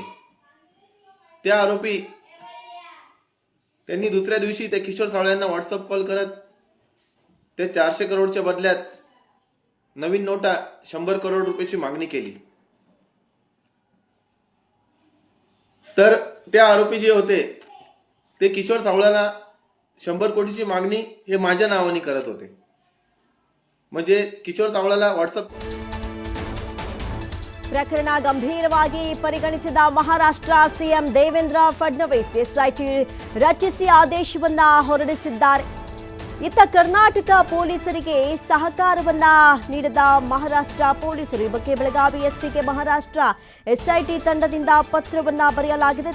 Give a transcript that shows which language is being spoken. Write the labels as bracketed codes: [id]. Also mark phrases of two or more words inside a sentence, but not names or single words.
[mr] त्या आरोपी त्यांनी दुसऱ्या दिवशी त्या किशोर सावळ्यांना व्हॉट्सअप कॉल करत ते 400 करोडच्या बदल्यात नवीन नोटा 100 करोड रुपयाची मागणी केली. तर ते आरोपी जे होते ते किशोर सावळ्याला 100 कोटीची मागणी हे माझ्या नावाने करत होते. म्हणजे किशोर सावळ्याला व्हॉट्सअप [kn] ಪ್ರಕರಣ ಗಂಭೀರವಾಗಿ ಪರಿಗಣಿಸಿದ ಮಹಾರಾಷ್ಟ್ರ ಸಿಎಂ ದೇವೇಂದ್ರ ಫಡ್ನವೀಸ್ ಎಸ್ಐಟಿ ರಚಿಸಿ ಆದೇಶವನ್ನ ಹೊರಡಿಸಿದ್ದಾರೆ. ಇತ್ತ ಕರ್ನಾಟಕ ಪೊಲೀಸರಿಗೆ ಸಹಕಾರವನ್ನ ನೀಡಿದ ಮಹಾರಾಷ್ಟ್ರ ಪೊಲೀಸರು ಈ ಬಗ್ಗೆ ಬೆಳಗಾವಿ ಎಸ್ಪಿಗೆ ಮಹಾರಾಷ್ಟ್ರ ಎಸ್ಐಟಿ ತಂಡದಿಂದ ಪತ್ರವನ್ನ ಬರೆಯಲಾಗಿದೆ.